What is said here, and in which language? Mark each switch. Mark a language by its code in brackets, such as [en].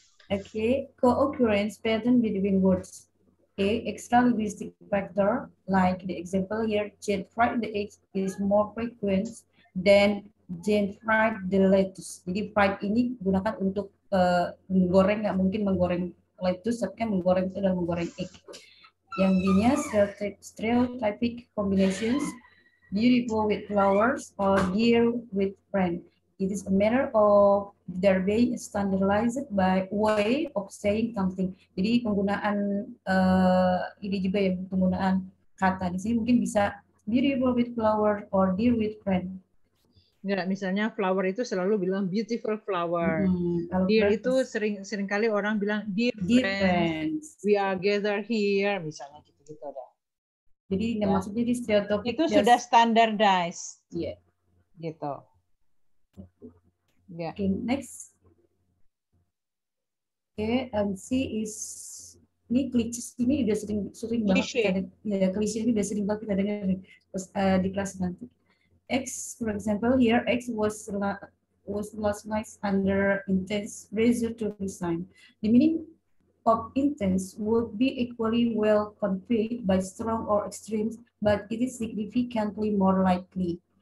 [en] Okay, co-occurrence pattern between words. Okay, extra linguistic factor, like the example here, Jane fried the eggs is more frequent than Jane fried the lettuce. [id] Jadi fried ini digunakan untuk menggoreng, nggak mungkin menggoreng lettuce, tapi kan menggoreng itu adalah menggoreng egg. Yang B-nya [en] stereotypic combinations, beautiful with flowers or dear with friend. It is a matter of there being standardized by way of saying something. [id] Jadi penggunaan ini juga ya, penggunaan kata di sini mungkin bisa [en] beautiful with flower or dear with friend. [id] Enggak, misalnya flower itu selalu bilang beautiful flower. Dear itu seringkali orang bilang [en] dear friends, we are gather here, [id] misalnya gitu-gitu ada. Jadi maksudnya di stereotipik itu sudah standardized. Iya. Gitu. Ya. [en] Okay, next. Okay, and C is [id] ini klise ini udah sering banget kita, ya klise ini udah sering banget kita dengar di kelas nanti. [en] X, for example, here X was last night under intense pressure to resign. The meaning of intense would be equally well conveyed by strong or extremes, but it is significantly more likely.